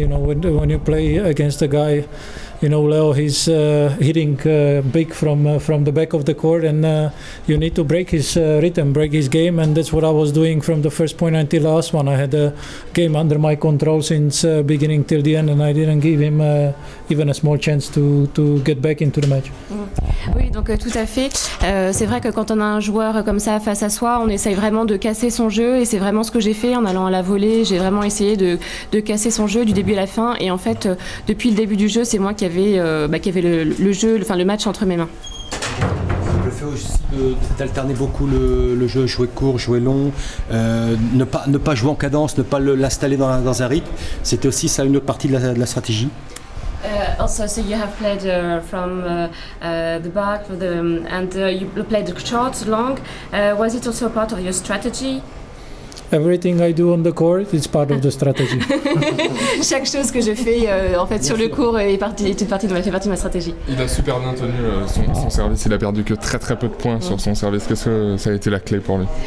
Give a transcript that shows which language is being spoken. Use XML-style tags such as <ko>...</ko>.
<en>You know, when you play against a guy, you know, Leo, he's hitting big from the back of the court, and you need to break his rhythm, break his game, and that's what I was doing from the first point until the last one. I had the game under my control since beginning till the end, and I didn't give him even a small chance to get back into the match.</en> <fr>Oui, donc tout à fait. C'est vrai que quand on a un joueur comme ça face à soi, on essaye vraiment de casser son jeu, et c'est vraiment ce que j'ai fait en allant à la volée. J'ai vraiment essayé de casser son jeu du début à la fin, et en fait, depuis le début du jeu, c'est moi qui avait le jeu, le match entre mes mains. Le fait aussi d'alterner beaucoup le jeu, jouer court, jouer long, ne pas jouer en cadence, ne pas l'installer dans un rythme, c'était aussi ça une autre partie de la stratégie.</fr> <en>Also, so you have played from the back, and you played short, long. Was it also part of your strategy? Everything I do on the court is part of the strategy.</en> <fr>Chaque chose que je fais en fait sur le court fait partie de ma stratégie. Il a super bien tenu son service, il a perdu que très peu de points sur son service. Qu'est-ce que ça a été la clé pour lui?</fr>